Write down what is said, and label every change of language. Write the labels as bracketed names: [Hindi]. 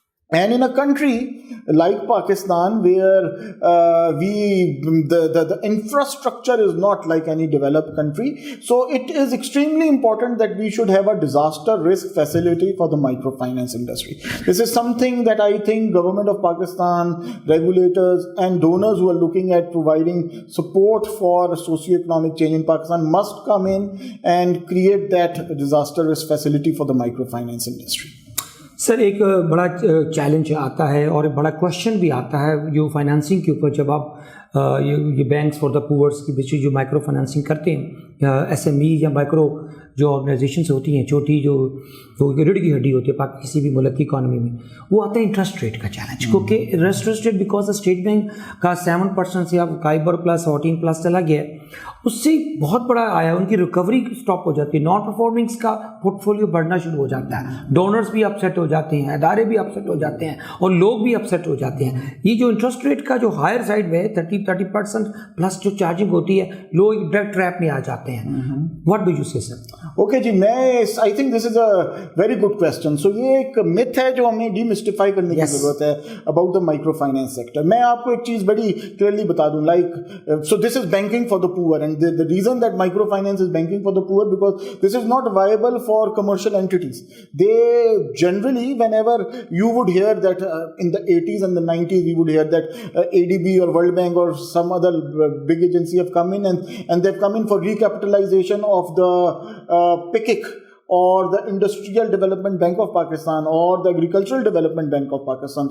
[English] And in a country like Pakistan, where the infrastructure is not like any developed country, so it is extremely important that we should have a disaster risk facility for the microfinance industry. This is something that I think government of Pakistan, regulators and donors who are looking at providing support for socio-economic change in Pakistan must come in and create that disaster risk facility for the microfinance industry. [Hindi] Sir एक बड़ा challenge आता है और एक बड़ा question भी आता है जो फाइनेंसिंग के ऊपर, जब आप ये बैंक्स फॉर द पुअर्स की बेसिस जो माइक्रो फाइनेंसिंग करते हैं, एसएमई या माइक्रो जो ऑर्गेनाइजेशंस होती हैं, छोटी जो रीढ़ की हड्डी होती है किसी भी मुल्क की इकॉनमी में, वो आता है इंटरेस्ट रेट का चैलेंज, क्योंकि interest rate because state bank का 7% से अब काइबर प्लस 14+ चला गया है, उससे बहुत बड़ा आया, उनकी रिकवरी स्टॉप हो जाती है, नॉन परफॉर्मिंग्स का पोर्टफोलियो बढ़ना शुरू हो जाता है, डोनर्स भी अपसेट हो जाते हैं, अदारे भी अपसेट हो जाते हैं और लोग भी अपसेट हो जाते हैं। ये जो इंटरेस्ट रेट का जो हायर साइड में 30% प्लस जो चार्जिंग होती है, लोग डेट ट्रैप में आ जाते हैं। [English] What do you say sir? Okay जी, I think this is a very good question. So [Hindi] ये एक मिथ है जो हमें डीमिस्टिफाई करने की जरूरत है [English] About the micro finance sector. [Hindi] मैं आपको एक चीज बड़ी क्लियरली बता दूं, [English] Like so this is banking for the poor and the reason that micro finance is banking for the poor because this is not viable for commercial entities. They generally whenever you would hear that in the 80s and the 90s we would hear that ADB or World Bank or some other big agency have come in and they've come in for recapitalization of the PICIC or the Industrial Development Bank of Pakistan or the Agricultural Development Bank of Pakistan.